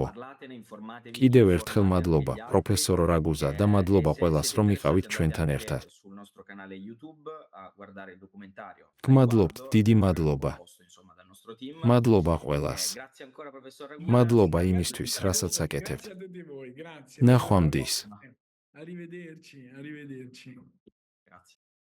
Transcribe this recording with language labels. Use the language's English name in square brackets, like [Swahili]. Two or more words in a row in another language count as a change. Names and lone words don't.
[Georgian] კიდევ ერთხელ მადლობა, პროფესორ რაგუზა და მადლობა ყველას, რომ იყავით ჩვენთან ერთად. გმადლობთ, დიდი მადლობა. მადლობა ყველას. მადლობა იმისთვის, რასაც აკეთებთ. [Italian] Grazie a tutti voi, grazie. [Georgian] ნახვამდის. [Italian] Arrivederci, arrivederci.